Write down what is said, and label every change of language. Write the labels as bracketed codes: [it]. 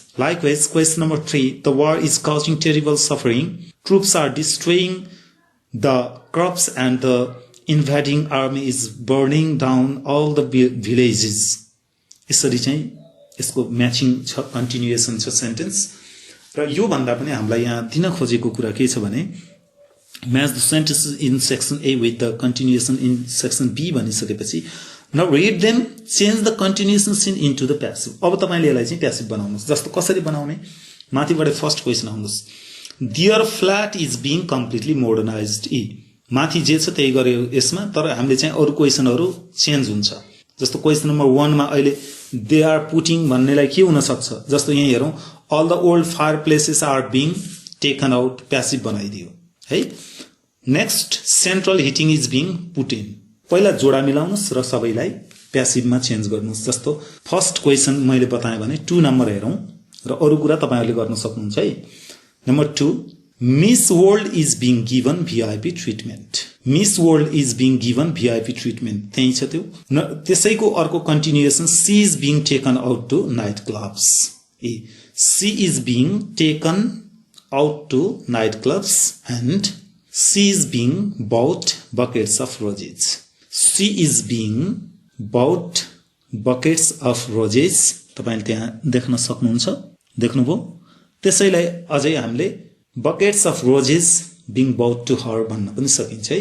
[en] Likewise, question number 3, the war is causing terrible suffering. Troops are destroying the crops and the invading army is burning down all the villages. [ne] यसरी चाहिँ यसको matching छ, continuation छ sentence. र यो भन्दा पनि हामीलाई यहाँ दिन खोजेको कुरा के छ भने [en] match the sentences in section A with the continuation in section B [ne] भनिसकेपछि [en] Now read them, change the continuation seen into the passive. [ne] अब तपाईले यसलाई चाहिँ प्यासिभ बनाउनुहोस्। जस्तो कसरी बनाउने, माथिबाट फर्स्ट क्वेसन आउनुहोस्, [en] Their flat is being completely modernised. [ne] माथि जे छ त्यही गर्यो यसमा, तर हामीले चाहिँ अरू क्वेसनहरू चेन्ज हुन्छ। जस्तो क्वेसन नम्बर 1 मा अहिले दे आर पुटिङ भन्नेलाई के हुन सक्छ, जस्तो यहाँ हेरौँ, [en] all the old fireplaces are being taken out, [ne] passive बनाइदियो है। [en] Next, central heating is being put in. [ne] पहिला जोडा मिलाउनुहोस् र सबैलाई प्यासिभमा चेन्ज गर्नुहोस्। जस्तो फर्स्ट क्वेसन मैले बताएँ भने 2 नम्बर हेरौँ र अरू कुरा तपाईँहरूले गर्न सक्नुहुन्छ है। [en] Number 2, Miss World is being given VIP treatment. Miss World is being given VIP treatment. [ne] त्यही छ त्यो। त्यसैको अर्को continuation, [en] she is being taken out to night clubs. She is being taken out to night clubs and she is being bought buckets of roses. She is being bought buckets of roses. [ne] तपाईले त्यहाँ देख्न सक्नुहुन्छ, देख्नुभयो। त्यसैलाई अझै हामीले [en] buckets of roses being bought to her [ne] भन्न पनि सकिन्छ है।